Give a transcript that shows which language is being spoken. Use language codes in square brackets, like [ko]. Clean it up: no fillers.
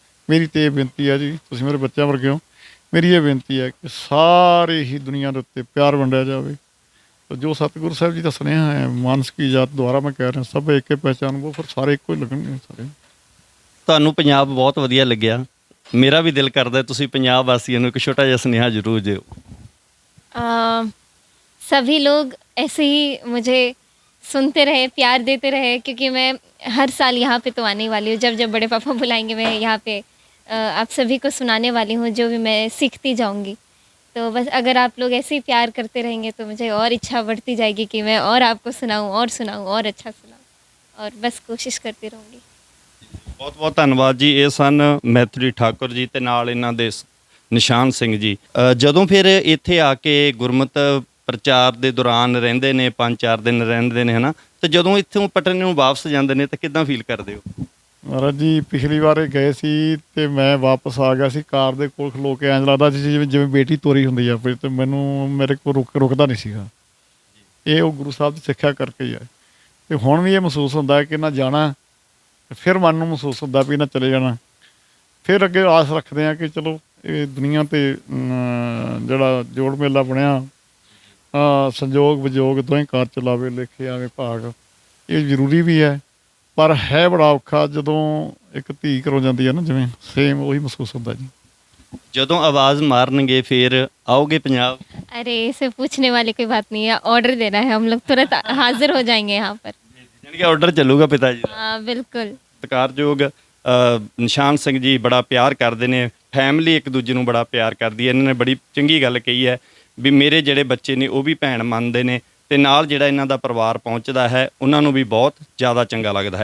[pa] ਮੇਰੀ ਤੇ ਇਹ ਬੇਨਤੀ ਹੈ ਜੀ, ਤੁਸੀਂ ਮੇਰੇ ਬੱਚਿਆਂ ਵਰਗੇ ਹੋ, ਮੇਰੀ ਇਹ ਬੇਨਤੀ ਹੈ ਕਿ ਸਾਰੇ ਹੀ ਦੁਨੀਆ ਦੇ ਉੱਤੇ ਪਿਆਰ ਵੰਡਿਆ ਜਾਵੇ। ਜੋ ਸਤਿਗੁਰੂ ਸਾਹਿਬ ਜੀ ਦਾ ਸੁਨੇਹਾ ਹੈ, ਮਾਨਸ ਕੀ ਜਾਤ, ਦੁਆਰਾ ਮੈਂ ਕਹਿ ਰਿਹਾ, ਸਭ ਇੱਕ ਹੀ ਪਹਿਚਾਨ, ਉਹ ਫਿਰ ਸਾਰੇ ਇੱਕੋ ਹੀ ਲੱਗਣਗੇ ਸਾਰੇ। ਤੁਹਾਨੂੰ ਪੰਜਾਬ ਬਹੁਤ ਵਧੀਆ ਲੱਗਿਆ, ਮੇਰਾ ਵੀ ਦਿਲ ਕਰਦਾ ਤੁਸੀਂ ਪੰਜਾਬ ਵਾਸੀਆਂ ਨੂੰ ਇੱਕ ਛੋਟਾ ਜਿਹਾ ਸੁਨੇਹਾ ਜ਼ਰੂਰ ਦਿਓ। [hi] सभी लोग ऐसे ही मुझे सुनते रहे, प्यार देते रहे, क्योंकि मैं हर साल यहाँ पे तो आने वाली हूँ। जब जब बड़े पापा बुलाएंगे मैं यहाँ पे आप सभी को सुनाने वाली हूँ, जो भी मैं सीखती जाऊँगी। तो बस अगर आप लोग ऐसे ही प्यार करते रहेंगे तो मुझे और इच्छा बढ़ती जाएगी कि मैं और आपको सुनाऊँ और अच्छा सुनाऊँ, और बस कोशिश करती रहूँगी। [pa] ਬਹੁਤ ਬਹੁਤ ਧੰਨਵਾਦ ਜੀ। ਇਹ ਸਨ ਮੈਥਰੀ ਠਾਕੁਰ ਜੀ ਤੇ ਨਾਲ ਇਹਨਾਂ ਦੇ ਨਿਸ਼ਾਨ ਸਿੰਘ ਜੀ। ਜਦੋਂ ਫਿਰ ਇੱਥੇ ਆ ਕੇ ਗੁਰਮਤ ਪ੍ਰਚਾਰ ਦੇ ਦੌਰਾਨ ਰਹਿੰਦੇ ਨੇ, 5-4 ਦਿਨ ਰਹਿੰਦੇ ਨੇ ਹਨਾ, ਤੇ ਜਦੋਂ ਇੱਥੋਂ ਪਟਨੇ ਨੂੰ ਵਾਪਸ ਜਾਂਦੇ ਨੇ ਤਾਂ ਕਿੱਦਾਂ ਫੀਲ ਕਰਦੇ ਹੋ? ਮਹਾਰਾਜ ਜੀ, ਪਿਛਲੀ ਵਾਰ ਗਏ ਸੀ ਤੇ ਮੈਂ ਵਾਪਸ ਆ ਗਿਆ ਸੀ, ਕਾਰ ਦੇ ਕੋਲ ਖਲੋ ਕੇ ਐਂ ਲੱਗਦਾ ਸੀ ਜਿਵੇਂ ਬੇਟੀ ਤੋਰੀ ਹੁੰਦੀ ਆ ਫਿਰ, ਤੇ ਮੈਨੂੰ ਮੇਰੇ ਕੋਲ ਰੁਕਦਾ ਨਹੀਂ ਸੀਗਾ। ਇਹ ਉਹ ਗੁਰੂ ਸਾਹਿਬ ਦੀ ਸਿੱਖਿਆ ਕਰਕੇ ਹੀ ਹੈ। ਤੇ ਹੁਣ ਵੀ ਇਹ ਮਹਿਸੂਸ ਹੁੰਦਾ ਹੈ ਕਿ ਨਾ ਜਾਣਾ, ਫਿਰ ਮਨ ਨੂੰ ਮਹਿਸੂਸ ਹੁੰਦਾ ਵੀ ਨਾ ਚਲੇ ਜਾਣਾ। ਫਿਰ ਅੱਗੇ ਆਸ ਰੱਖਦੇ ਹਾਂ ਕਿ ਚਲੋ ਇਹ ਦੁਨੀਆ 'ਤੇ ਜਿਹੜਾ ਜੋੜ ਮੇਲਾ ਬਣਿਆ, ਸੰਜੋਗ ਵਿਜੋਗ ਦੋਵੇਂ ਕਾਰ ਚਲਾਵੇ, ਲੇਖੇ ਆਵੇ ਭਾਗ, ਇਹ ਜ਼ਰੂਰੀ ਵੀ ਹੈ, ਪਰ ਹੈ ਬੜਾ ਔਖਾ ਜਦੋਂ ਇੱਕ ਧੀ ਘਰੋਂ ਜਾਂਦੀ ਹੈ ਨਾ, ਜਿਵੇਂ ਸੇਮ ਉਹੀ ਮਹਿਸੂਸ ਹੁੰਦਾ ਜੀ। ਜਦੋਂ ਆਵਾਜ਼ ਮਾਰਨਗੇ ਫਿਰ ਆਓਗੇ ਪੰਜਾਬ? [hi] अरे इसे पूछने वाली कोई बात नहीं है, ऑर्डर देना है, हम लोग तुरंत हाजिर हो जाएंगे यहाँ पर। [pa] ਜਾਣੀ ਕਿ ਆਰਡਰ ਚੱਲੂਗਾ ਪਿਤਾ ਜੀ ਦਾ। [hi] हाँ बिल्कुल। [pa] ਸਤਿਕਾਰਯੋਗ ਨਿਸ਼ਾਨ ਸਿੰਘ ਜੀ ਬੜਾ ਪਿਆਰ ਕਰਦੇ ਨੇ, ਫੈਮਿਲੀ ਇੱਕ ਦੂਜੇ ਨੂੰ ਬੜਾ ਪਿਆਰ ਕਰਦੀ ਹੈ। ਇਹਨਾਂ ਨੇ ਬੜੀ ਚੰਗੀ ਗੱਲ ਕਹੀ ਹੈ ਵੀ ਮੇਰੇ ਜਿਹੜੇ ਬੱਚੇ ਨੇ ਉਹ ਵੀ ਭੈਣ ਮੰਨਦੇ ਨੇ, ਤੇ ਨਾਲ ਜਿਹੜਾ ਇਹਨਾਂ ਦਾ ਪਰਿਵਾਰ ਪਹੁੰਚਦਾ ਹੈ ਉਹਨਾਂ ਨੂੰ ਵੀ ਬਹੁਤ ਜ਼ਿਆਦਾ ਚੰਗਾ ਲੱਗਦਾ ਹੈ।